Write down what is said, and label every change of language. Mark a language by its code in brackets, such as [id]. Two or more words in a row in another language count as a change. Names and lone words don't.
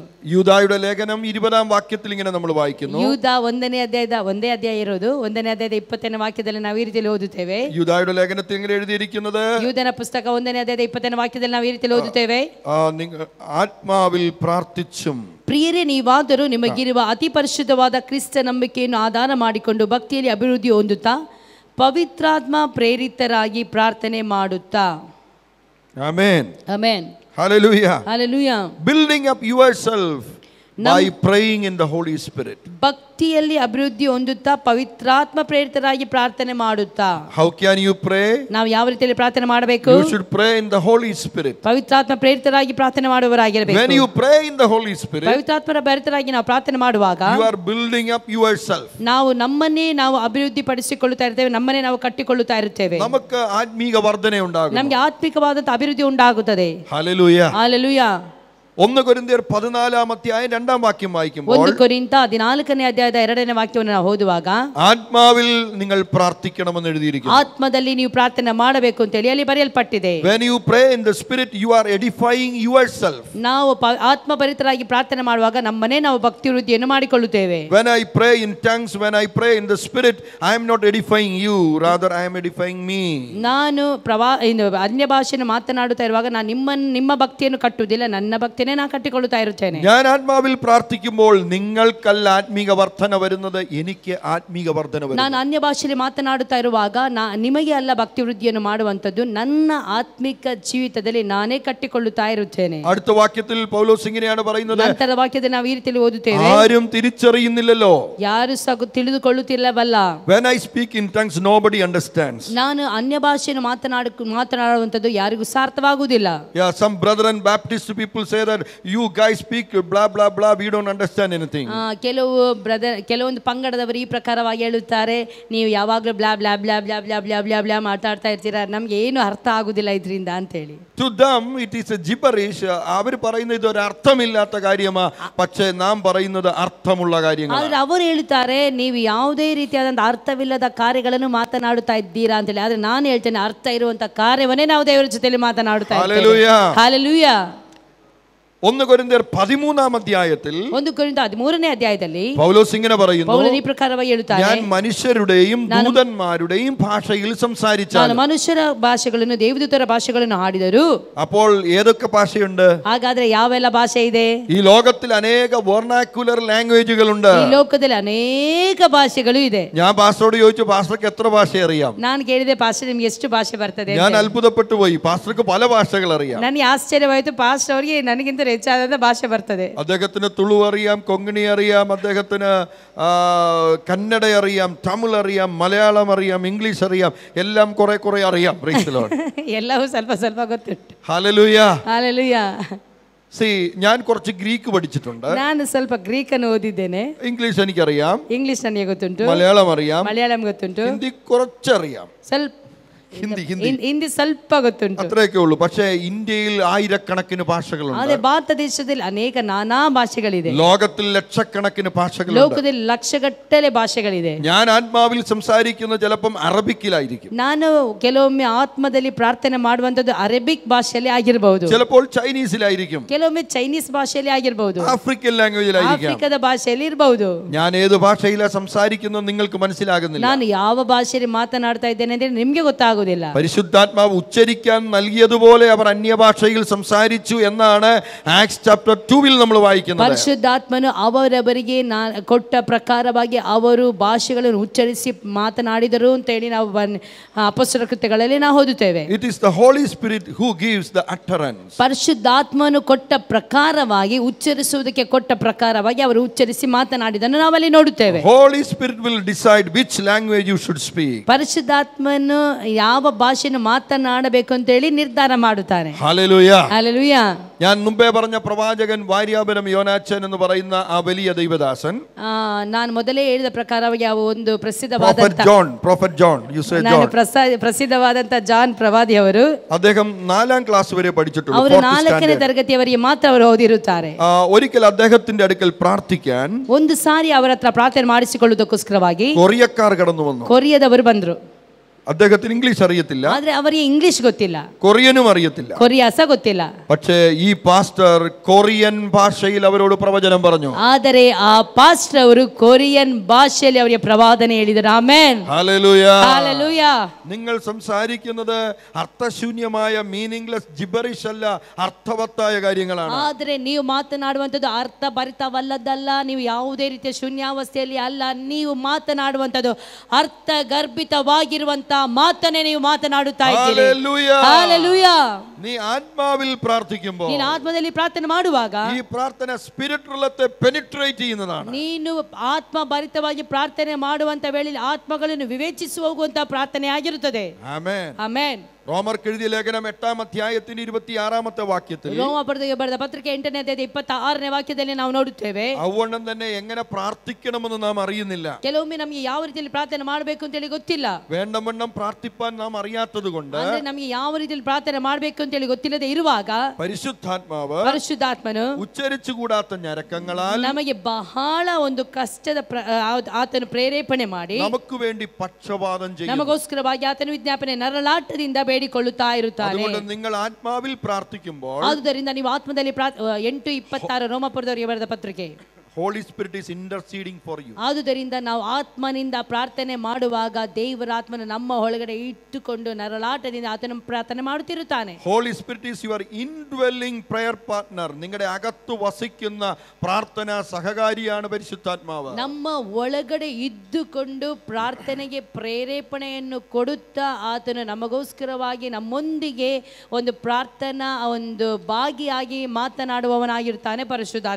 [ml] യൂദായുടെ ലേഖനം 20ാം വാക്യത്തിൽ ഇങ്ങനെ നമ്മൾ വായിക്കുന്നു, [kn] ಯೂದ 1ನೇ ಅಧ್ಯಾಯ ಇರೋದು 1ನೇ ಅಧ್ಯಾಯದ 20ನೇ ವಾಕ್ಯದಲ್ಲಿ ನಾವು ಈ ರೀತಿಯಲ್ಲಿ ಓದುತ್ತೇವೆ. [ml] യൂദായുടെ ലേഖനത്തിൽ ഇങ്ങനെ എഴുതിയിരിക്കുന്നത്, [kn] ಯೂದನ ಪುಸ್ತಕ 1ನೇ ಅಧ್ಯಾಯದ 20ನೇ ವಾಕ್ಯದಲ್ಲಿ ನಾವು ಈ ರೀತಿಯಲ್ಲಿ ಓದುತ್ತೇವೆ, [ml] ആത്മാവിൽ പ്രാർത്ഥിച്ചും. [kn] ಪ್ರಿಯರೇ, ನೀವಾದರೂ ನಿಮಗಿರುವ ಅತಿ ಪರಿಶುದ್ಧವಾದ ಕ್ರಿಸ್ತ ನಂಬಿಕೆಯನ್ನು ಆಧಾರ ಮಾಡಿಕೊಂಡು ಭಕ್ತಿಯಲ್ಲಿ ಅಭಿವೃದ್ಧಿ ಹೊಂದುತ್ತಾ ಪವಿತ್ರಾತ್ಮ ಪ್ರೇರಿತರಾಗಿ ಪ್ರಾರ್ಥನೆ ಮಾಡುತ್ತಾ. ಆಮೆನ್. ಆಮೆನ್. [en] Hallelujah. Hallelujah. Building up yourself by praying in the Holy Spirit. [kn] ಭಕ್ತಿಯಲ್ಲಿ ಅಭಿವೃದ್ಧಿ ಹೊಂದುತ್ತಾ ಪವಿತ್ರಾತ್ಮ ಪ್ರೇರಿತರಾಗಿ ಪ್ರಾರ್ಥನೆ ಮಾಡುತ್ತಾ. [en] How can you pray? [kn] ನಾವು ಯಾವ ರೀತಿಯಲ್ಲಿ ಪ್ರಾರ್ಥನೆ ಮಾಡಬೇಕು? [en] You should pray in the Holy Spirit. [kn] ಪವಿತ್ರಾತ್ಮ ಪ್ರೇರಿತರಾಗಿ ಪ್ರಾರ್ಥನೆ ಮಾಡುವವರಾಗಿರಬೇಕು. [en] When you pray in the Holy Spirit, [kn] ಪವಿತ್ರಾತ್ಮರ ಪ್ರೇರಿತರಾಗಿ ನಾವು ಪ್ರಾರ್ಥನೆ ಮಾಡುವಾಗ [en] you are building up yourself. [kn] ನಾವು ನಮ್ಮನ್ನೇ ನಾವು ಅಭಿವೃದ್ಧಿ ಪಡಿಸಿಕೊಳ್ಳುತ್ತಾ ಇರ್ತೇವೆ, ನಮ್ಮನ್ನೇ ನಾವು ಕಟ್ಟಿಕೊಳ್ಳುತ್ತಾ ಇರುತ್ತೇವೆ. [ml] നമുക്ക് ആത്മീക വർധന ഉണ്ടാകും. [kn] ನಮಗೆ ಆತ್ಮಿಕವಾದಂತ ಅಭಿವೃದ್ಧಿ ಉಂಟಾಗುತ್ತದೆ. [en] Hallelujah. Hallelujah. [ml] 1 കൊരിന്ത്യർ 14ാം അധ്യായം 2ാം വാക്യം വായിക്കുമ്പോൾ, [kn] 1 ಕೊರಿಂಥ 14ನೇ ಅಧ್ಯಾಯದ 2ನೇ ವಾಕ್ಯವನ್ನು ನಾವು ಓದುವಾಗ, [ml] ആത്മാവിൽ നിങ്ങൾ പ്രാർത്ഥിക്കണമെന്ന് എഴുതിയിരിക്കുന്നു. [kn] ಆತ್ಮದಲ್ಲಿ ನೀವು ಪ್ರಾರ್ಥನೆ ಮಾಡಬೇಕು ಅಂತ ಹೇಳಿ ಅಲ್ಲಿ ಬರೆಯಲ್ಪಟ್ಟಿದೆ. [en] When you pray in the spirit, you are edifying yourself. [kn] ನಾವು ಆತ್ಮಭರಿತರಾಗಿ ಪ್ರಾರ್ಥನೆ ಮಾಡುವಾಗ ನಮ್ಮನ್ನೇ ನಾವು ಭಕ್ತಿ ವೃದ್ಧಿಯನ್ನು ಮಾಡಿಕೊಳ್ಳುತ್ತೇವೆ. [en] When I pray in tongues, when I pray in the spirit, I am not edifying you, rather I am edifying me. [kn] ನಾನು ಅನ್ಯ ಭಾಷೆಯನ್ನು ಮಾತನಾಡುತ್ತಾ ಇರುವಾಗ ನಾನು ನಿಮ್ಮ ಭಕ್ತಿಯನ್ನು ಕಟ್ಟುವುದಿಲ್ಲ, ನನ್ನ ಭಕ್ತಿಯನ್ನು ನಾನು ಕಟ್ಟಿಕೊಳ್ಳುತ್ತಾ ಇರುತ್ತೇನೆ. [ml] ഞാൻ ആത്മാവിൽ പ്രാർത്ഥിക്കുമ്പോൾ നിങ്ങൾക്കല്ല ആത്മീക വർധന വരുന്നത്, എനിക്ക് ആത്മീക വർധന വരുന്നു. [kn] ನಾನು ಅನ್ಯ ಭಾಷೆಯಲ್ಲಿ ಮಾತನಾಡುತ್ತಾ ಇರುವಾಗ ನಿಮಗೆ ಅಲ್ಲ ಭಕ್ತಿ ವೃದ್ಧಿಯನ್ನು ಮಾಡುವಂತದ್ದು, ನನ್ನ ಆತ್ಮಿಕ ಜೀವಿತದಲ್ಲಿ ನಾನೇ ಕಟ್ಟಿಕೊಳ್ಳುತ್ತಾ ಇರುತ್ತೇನೆ. [ml] അടുത്ത വാക്യത്തിൽ പൗലോസ് ഇങ്ങനെയാണ് പറയുന്നത്, [kn] ನಂತರದ ವಾಕ್ಯದಲ್ಲಿ ನಾವು ಈ ರೀತಿಯಲ್ಲಿ ಓದುತ್ತೇವೆ, [ml] ആരും തിരിച്ചറിയുന്നില്ലല്ലോ, [kn] ಯಾರು ತಿಳಿದುಕೊಳ್ಳುತ್ತಿಲ್ಲವಲ್ಲ. [en] when I speak in tongues nobody understands. [kn] ನಾನು ಅನ್ಯ ಭಾಷೆಯನ್ನು ಮಾತನಾಡುವಂತದ್ದು ಯಾರಿಗೂ ಸಾರ್ಥವಾಗುವುದಿಲ್ಲ. [en] Yeah, some Brethren Baptist people say that that you guys speak blah blah blah, we don't understand anything. [kn] ಕೆಲವೊಂದು ಪಂಗಡದವರು ಈ ಪ್ರಕಾರವಾಗಿ ಹೇಳುತ್ತಾರೆ, ನೀವು ಯಾವಾಗಲೂ [en] blah blah blah blah blah blah blah blah [kn] ಮಾತಾಡ್ತಾ ಇರ್ತೀರಾ, ನಮ್ಗೆ ಏನು ಅರ್ಥ ಆಗುದಿಲ್ಲ ಇದರಿಂದ ಅಂತ ಹೇಳಿ. [en] To them it is a gibberish. [ml] അവർ പറയുന്നത് ഒരു അർത്ഥമില്ലാത്ത കാര്യമാ, പക്ഷേ നാം പറയുന്നത് അർത്ഥമുള്ള കാര്യങ്ങളാണ്. [kn] ಆದ್ರೆ ಅವರು ಹೇಳ್ತಾರೆ ನೀವು ಯಾವುದೇ ರೀತಿಯಾದಂತ ಅರ್ಥವಿಲ್ಲದ ಕಾರ್ಯಗಳನ್ನು ಮಾತನಾಡುತ್ತಾ ಇದ್ದೀರಾ ಅಂತ ಹೇಳಿ. ಆದ್ರೆ ನಾನು ಹೇಳ್ತೇನೆ ಅರ್ಥ ಇರುವಂತ ಕಾರ್ಯವನ್ನೇ ನಾವು ದೇವರ ಜೊತೆಯಲ್ಲಿ ಮಾತನಾಡುತ್ತಾ ಇದ್ದೇವೆ. ಹಲ್ಲೆಲೂಯಾ. 1 ಕೊರಿಂಥಿಯರ್ 13 ಅಧ್ಯಾಯത്തിൽ 1 ಕೊರಿಂಥ 13ನೇ ಅಧ್ಯಾಯದಲ್ಲಿ [ml] പൗലോസ് ഇങ്ങനെ പറയുന്നു, പൗലോസ് ഈ പ്രകാരമായി എഴുതുತ್ತಾನೆ, ഞാൻ മനുഷ്യരുടെയും ദൂതന്മാരുടെയും ഭാഷയിൽ സംസാരിച്ചാൽ, [kn] ನಾನು ಮನುಷ್ಯರ ಭಾಷೆಗಳನ್ನು ದೇವದೂತರ ಭಾಷೆಗಳನ್ನು ಹಾಡಿದರು. [ml] അപ്പോൾ ഏതൊക്കെ ഭാഷയുണ്ട്? [kn] ಹಾಗಾದ್ರೆ ಯಾವೆಲ್ಲ ಭಾಷೆ ಇದೆ? [ml] ഈ ലോകത്തിൽ അനേക [en] vernacular languages. [kn] ಈ ಲೋಕದಲ್ಲಿ ಅನೇಕ ಭಾಷೆಗಳು ಇದೆ. [ml] ഞാൻ പാസ്റ്ററോട് ചോദിച്ചു, പാസ്റ്റർക്ക് എത്ര ഭാഷ അറിയാം? [kn] ನಾನು ಕೇಳಿದೆ, ಪಾಸ್ಟರ್ ನಿಮಗೆ ಎಷ್ಟು ಭಾಷೆ ಬರ್ತದೆ? [ml] ഞാൻ അത്ഭുതപ്പെട്ടു പോയി, പാസ്റ്റർക്ക് പല ഭാഷകൾ അറിയാം. [kn] ನನಗೆ ಆಶ್ಚರ್ಯವಾಯಿತು, ಪಾಸ್ಟರ್ ಅವರಿಗೆ ನನಗಿಂತ ಹೆಚ್ಚಾದ ಭಾಷೆ ಬರ್ತದೆ. [ml] അദ്ദേഹത്തിന് തുളു അറിയാം, കൊങ്കണി അറിയാം, അദ്ദേഹത്തിന് കന്നഡ അറിയാം, തമിഴ് അറിയാം, മലയാളം അറിയാം, ഇംഗ്ലീഷ് അറിയാം, എല്ലാം കുറെ കുറെ അറിയാം. [en] Praise the Lord. [kn] ಎಲ್ಲವೂ ಸ್ವಲ್ಪ ಸ್ವಲ್ಪ ಗೊತ್ತುಂಟು. [ml] ഹല്ലേലൂയ. ഹല്ലേലൂയ. ഞാൻ കുറച്ച് ഗ്രീക്ക് പഠിച്ചിട്ടുണ്ട്. [kn] ನಾನು ಸ್ವಲ್ಪ ಗ್ರೀಕ್ ಅನ್ನು ಓದಿದ್ದೇನೆ. [ml] ഇംഗ്ലീഷ് എനിക്കറിയാം, [kn] ಇಂಗ್ಲಿಷ್ ನನಗೆ ಗೊತ್ತುಂಟು, [ml] മലയാളം അറിയാം, [kn] ಮಲಯಾಳಂ ಗೊತ್ತುಂಟು, [ml] ഹിന്ദി കുറച്ചറിയാം, [kn] ಸ್ವಲ್ಪ ಹಿಂದಿ ಸ್ವಲ್ಪ ಗೊತ್ತುಂಟು, [ml] അത്രയൊക്കെ ഉള്ളൂ. പക്ഷേ ഇന്ത്യയിൽ ആയിരക്കണക്കിന് ഭാഷകളുണ്ട്. [kn] ಅದೇ ಭಾರತ ದೇಶದಲ್ಲಿ ಅನೇಕ ನಾನಾ ಭಾಷೆಗಳಿದೆ. [ml] ലോകത്തിൽ ലക്ഷക്കണക്കിന് ഭാഷകളുണ്ട്. [kn] ಲೋಕದಲ್ಲಿ ಲಕ್ಷಗಟ್ಟಲೆ ಭಾಷೆಗಳಿದೆ. [ml] ഞാൻ ആത്മാവിൽ സംസാരിക്കുന്ന ചിലപ്പം അറബിക്കിലായിരിക്കും, [kn] ನಾನು ಕೆಲವೊಮ್ಮೆ ಆತ್ಮದಲ್ಲಿ ಪ್ರಾರ್ಥನೆ ಮಾಡುವಂತದ್ದು ಅರೇಬಿಕ್ ಭಾಷೆಯಲ್ಲಿ ಆಗಿರಬಹುದು, [ml] ചിലപ്പോൾ ചൈനീസിലായിരിക്കും, [kn] ಕೆಲವೊಮ್ಮೆ ಚೈನೀಸ್ ಭಾಷೆಯಲ್ಲಿ ಆಗಿರಬಹುದು, [en] African language. [kn] ಆಫ್ರಿಕಾದ ಭಾಷೆಯಲ್ಲಿ ಇರಬಹುದು. [ml] ഞാൻ ഏത് ഭാഷയിലാണ് സംസാരിക്കുന്നത് നിങ്ങൾക്ക് മനസ്സിലാകുന്നില്ല. [kn] ನಾನು ಯಾವ ಭಾಷೆಯಲ್ಲಿ ಮಾತನಾಡ್ತಾ ಇದ್ದೇನೆ ಅಂದ್ರೆ ನಿಮ್ಗೆ ಗೊತ್ತಾಗುದಿಲ್ಲ. [ml] പരിശുദ്ധാത്മാവ് ഉച്ചരിക്കാൻ നൽകിയതുപോലെ അവർ അന്യഭാഷയിൽ സംസാരിച്ചു എന്നാണ് ആക്ട്സ് ചാപ്റ്റർ 2 നമ്മൾ വായിക്കുന്നത്. [kn] ಪರಿಶುದ್ಧಾತ್ಮನು ಅವರವರಿಗೆ ಕೊಟ್ಟ ಪ್ರಕಾರವಾಗಿ ಅವರು ಭಾಷೆಗಳನ್ನು ಉಚ್ಚರಿಸಿ ಮಾತನಾಡಿದರು ಅಂತ ಹೇಳಿ ನಾವು ಅಪೊಸ್ತಲರ ಕೃತ್ಯಗಳಲ್ಲಿ ನಾವು ಓದುತ್ತೇವೆ. [en] It is the Holy Spirit who gives the utterance. [kn] ಪರಿಶುದ್ಧಾತ್ಮನು ಕೊಟ್ಟ ಪ್ರಕಾರವಾಗಿ ಉಚ್ಚರಿಸುವುದಕ್ಕೆ ಕೊಟ್ಟ ಪ್ರಕಾರವಾಗಿ ಅವರು ಉಚ್ಚರಿಸಿ ಮಾತನಾಡಿದನ್ನು ನಾವಲ್ಲಿ ನೋಡುತ್ತೇವೆ. [en] Holy Spirit will decide which language you should speak. [kn] ಪರಿಶುದ್ಧಾತ್ಮನು ಯಾವ ಭಾಷೆಯನ್ನು ಮಾತನಾಡಬೇಕು ಅಂತ ಹೇಳಿ ನಿರ್ಧಾರ ಮಾಡುತ್ತಾನೆ. [en] Hallelujah. Hallelujah. [ml] ഞാൻ മുമ്പേ പറഞ്ഞ പ്രവാചകൻ വാര്യാപുരം യോനാച്ചൻ എന്ന് പറയുന്ന ആ വലിയ ദൈവദാസൻ, [kn] ನಾನು ಮೊದಲೇ ಹೇಳಿದ ಪ್ರಕಾರವಾಗಿ ಯಾವ ಒಂದು ಪ್ರಸಿದ್ಧವಾದಂತ ಪ್ರಸಿದ್ಧವಾದಂತ ಜಾನ್ ಪ್ರವಾದಿ ಅವರು, [ml] അദ്ദേഹം 4ാം ക്ലാസ് വരെ പഠിച്ചിട്ടുള്ളൂ. [kn] ಅವರು 4ನೇ ತರಗತಿಯವರೆಗೆ ಮಾತ್ರ ಅವರು ಓದಿರುತ್ತಾರೆ. [ml] ഒരിക്കൽ അദ്ദേഹത്തിന്റെ അടുക്കൽ പ്രാർത്ഥിക്കാൻ [kn] ಒಂದು ಸಾರಿ ಅವರ ಹತ್ರ ಪ್ರಾರ್ಥನೆ ಮಾಡಿಸಿಕೊಳ್ಳುವುದಕ್ಕೋಸ್ಕರವಾಗಿ [ml] കൊറിയക്കാർ കടന്നു വന്നു. [kn] ಕೊರಿಯದವರು ಬಂದರು. [ml] അദ്ദേഹത്തിന് ഇംഗ്ലീഷ് അറിയത്തില്ല, [kn] ಆದ್ರೆ ಅವರಿಗೆ ಇಂಗ್ಲಿಷ್ ಗೊತ್ತಿಲ್ಲ, [ml] കൊറിയനും അറിയത്തില്ല, [kn] ಕೊರಿಯಾಸ ಗೊತ್ತಿಲ್ಲ. [ml] പക്ഷേ ഈ പാസ്റ്റർ കൊറിയൻ ഭാഷയിൽ അവരോട് പ്രവചനം പറഞ്ഞു. [kn] ಆದರೆ ಆ ಪಾಸ್ಟರ್ ಅವರು ಕೊರಿಯನ್ ಭಾಷೆಯಲ್ಲಿ ಅವರಿಗೆ ಪ್ರವಾದನೆ ಹೇಳಿದರು. ಆಮೆನ್. [ml] ഹല്ലേലൂയ. ഹല്ലേലൂയ. നിങ്ങൾ സംസാരിക്കുന്നത് അർത്ഥശൂന്യമായ [en] meaningless gibberish [ml] അല്ല, അർത്ഥവത്തായ കാര്യങ്ങളാണ്. [kn] ಆದರೆ ನೀವು ಮಾತನಾಡುವಂತದ್ದು ಅರ್ಥ ಭರಿತವಲ್ಲದಲ್ಲ, ನೀವು ಯಾವುದೇ ರೀತಿಯ ಶೂನ್ಯಾವಸ್ಥೆಯಲ್ಲಿ ಅಲ್ಲ, ನೀವು ಮಾತನಾಡುವಂತದ್ದು ಅರ್ಥ ಗರ್ಭಿತವಾಗಿರುವಂತ ಮಾತನ್ನೇ ನೀವು ಮಾತನಾಡುತ್ತಾ ಇದ್ದೀರಿ. ಹಲ್ಲೆಲೂಯ. [ml] നീ ആത്മാവിൽ പ്രാർത്ഥിക്കുമ്പോൾ, [kn] ನೀನು ಆತ್ಮದಲ್ಲಿ ಪ್ರಾರ್ಥನೆ ಮಾಡುವಾಗ [ml] ഈ പ്രാർത്ഥന [en] spirit realm penetrate [ml] ചെയ്യുന്നതാണ്. [kn] ನೀನು ಆತ್ಮ ಭರಿತವಾಗಿ ಪ್ರಾರ್ಥನೆ ಮಾಡುವಂತ ವೇಳೆಯಲ್ಲಿ ಆತ್ಮಗಳನ್ನು ವಿವೇಚಿಸಿ ಹೋಗುವಂತ ಪ್ರಾರ್ಥನೆ ಆಗಿರುತ್ತದೆ. ಆಮೆನ್. ಆಮೆನ್. [ml] റോമർക്ക് എഴുതിയ ലേഖനം 8ാം അധ്യായത്തിന്റെ 26ാമത്തെ വാക്യത്തിൽ, [kn] ರೋಮಾಪುರದವರಿಗೆ ಬರೆದ ಪತ್ರಿಕೆ 8ನೇ ಅಧ್ಯಾಯದ 26ನೇ ವಾಕ್ಯದಲ್ಲಿ ನಾವು ನೋಡುತ್ತೇವೆ, [ml] അവണ്ണം തന്നെ എങ്ങനെ പ്രാർത്ഥിക്കണമെന്ന് നാം അറിയുന്നില്ല. [kn] ಕೆಲವೊಮ್ಮೆ ನಮಗೆ ಯಾವ ರೀತಿಯಲ್ಲಿ ಪ್ರಾರ್ಥನೆ ಮಾಡಬೇಕು ಅಂತ ಹೇಳಿ ಗೊತ್ತಿಲ್ಲ. [ml] വേണ്ടവണ്ണം പ്രാർത്ഥിപ്പാൻ നാം അറിയാത്തതുകൊണ്ട്, [kn] ಅಂದ್ರೆ ನಮಗೆ ಯಾವ ರೀತಿಯಲ್ಲಿ ಪ್ರಾರ್ಥನೆ ಮಾಡಬೇಕು ಅಂತ ಹೇಳಿ ಗೊತ್ತಿಲ್ಲದೆ ಇರುವಾಗ ಪರಿಶುದ್ಧಾತ್ಮನು [ml] ഉച്ചരിച്ചുകൂടാത്ത ഞരക്കങ്ങളാൽ [kn] ನಮಗೆ ಬಹಳ ಒಂದು ಕಷ್ಟದ ಆತನು ಪ್ರೇರೇಪಣೆ ಮಾಡಿ [ml] നമുക്ക് വേണ്ടി പക്ഷപാതം ചെയ്യും. [kn] ನಮಗೋಸ್ಕರವಾಗಿ ಆತನು ವಿಜ್ಞಾಪನೆ ನರಳಾಟದಿಂದ ಬೇಡಿಕೊಳ್ಳುತ್ತಾ ಇರುತ್ತಾನೆ. [ml] അതുകൊണ്ട് നിങ്ങൾ ആത്മാവിൽ പ്രാർത്ഥിക്കുമ്പോൾ, [kn] ಆದುದರಿಂದ ನೀವು ಆತ್ಮದಲ್ಲಿ 8:26 ರೋಮಾಪುರದವರಿಗೆ ಬರೆದ ಪತ್ರಿಕೆ, [en] Holy Spirit is interceding for you. [kn] ಆದುದರಿಂದ ನಾವು ಆತ್ಮನಿಂದ ಪ್ರಾರ್ಥನೆ ಮಾಡುವಾಗ ದೇವರ ಆತ್ಮನ ನಮ್ಮ ಒಳಗಡೆ ಇಟ್ಟುಕೊಂಡು ನರಳಾಟದಿಂದ ಆತನ ಪ್ರಾರ್ಥನೆ ಮಾಡುತ್ತಿರುತ್ತಾನೆ. [en] Holy Spirit is your indwelling prayer partner. [ml] നിങ്ങളുടെ അകത്ത് വസിക്കുന്ന പ്രാർത്ഥന സഹകാരിയാണ് പരിശുദ്ധാത്മാവ്. [kn] ನಮ್ಮ ಒಳಗಡೆ ಇದ್ದುಕೊಂಡು ಪ್ರಾರ್ಥನೆಗೆ ಪ್ರೇರೇಪಣೆಯನ್ನು ಕೊಡುತ್ತಾ ಆತನು ನಮಗೋಸ್ಕರವಾಗಿ ನಮ್ಮೊಂದಿಗೆ ಒಂದು ಪ್ರಾರ್ಥನಾ ಒಂದು ಭಾಗಿಯಾಗಿ ಮಾತನಾಡುವವನಾಗಿರುತ್ತಾನೆ ಪರಿಶುದ್ಧಾತ್ಮನು.